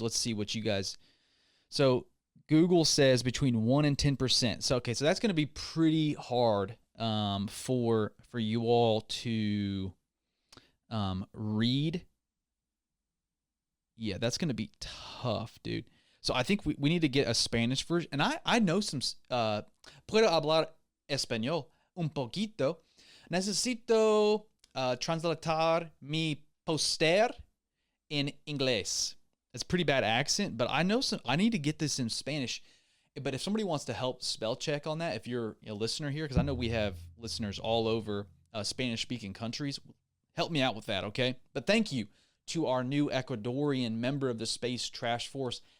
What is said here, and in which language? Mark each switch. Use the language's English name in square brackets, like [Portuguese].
[English] Let's see what you guys, so Google says between 1 and 10%. So, okay, so that's going to be pretty hard for you all to read. Yeah, that's going to be tough, dude. So I think we need to get a Spanish version. And I know some, [Spanish] puedo hablar español un poquito. Necesito translatar mi poster en inglés. [English] It's a pretty bad accent, but I know I need to get this in Spanish. But if somebody wants to help spell check on that, if you're a listener here, because I know we have listeners all over Spanish-speaking countries, help me out with that, okay? But thank you to our new Ecuadorian member of the Space Trash Force.